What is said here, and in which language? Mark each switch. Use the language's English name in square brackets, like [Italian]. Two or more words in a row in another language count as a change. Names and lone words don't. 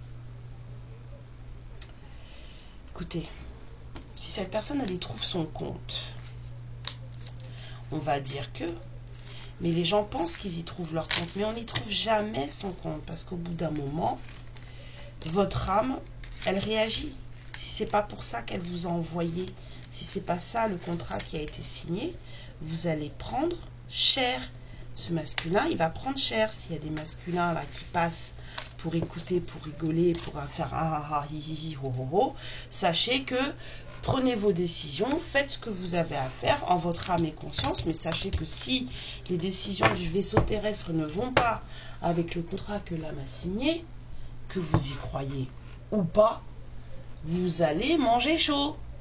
[French] Écoutez, si cette personne, elle y trouve son compte, on va dire que, mais les gens pensent qu'ils y trouvent leur compte, mais on n'y trouve jamais son compte, parce qu'au bout d'un moment, votre âme, elle réagit. Si c'est pas pour ça qu'elle vous a envoyé, si c'est pas ça le contrat qui a été signé, vous allez prendre cher. Ce masculin, il va prendre cher. S'il y a des masculins là qui passent pour écouter, pour rigoler, pour faire ah ah hi hi hi ho ho ho, sachez que prenez vos décisions, faites ce que vous avez à faire en votre âme et conscience, mais sachez que si les décisions du vaisseau terrestre ne vont pas avec le contrat que l'âme a signé, que vous y croyez ou pas, vous allez manger chaud.